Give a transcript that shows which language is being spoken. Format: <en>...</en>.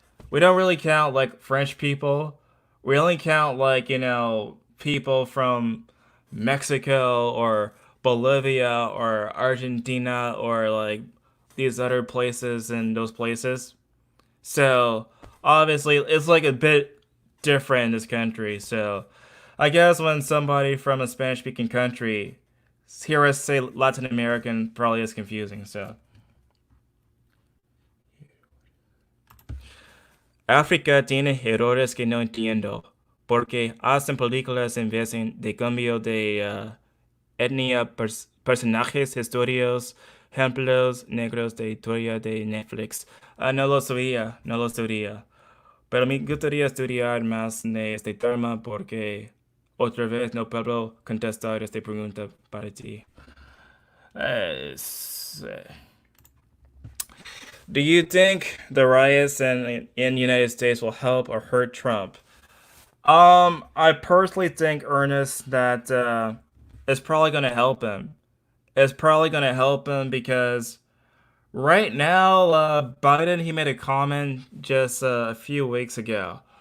<en>We don't really count like French people. We only count like, people from Mexico or Bolivia or Argentina or like these other places and those places. So obviously it's like a bit different in this country. So I guess when somebody from a Spanish speaking country hear us say Latin American probably is confusing.</en> <es>So África tiene errores que no entiendo, porque hacen películas en vez de cambio de etnia, personajes, historias, ejemplos negros de historia de Netflix. No lo sabía, no lo sabía. Pero me gustaría estudiar más de este tema porque otra vez no puedo contestar esta pregunta para ti.</es> <en>Do you think the riots in United States will help or hurt Trump? I personally think, Ernest, that it's probably gonna help him. It's probably gonna help him because right now, Biden he made a comment just a few weeks ago.</en>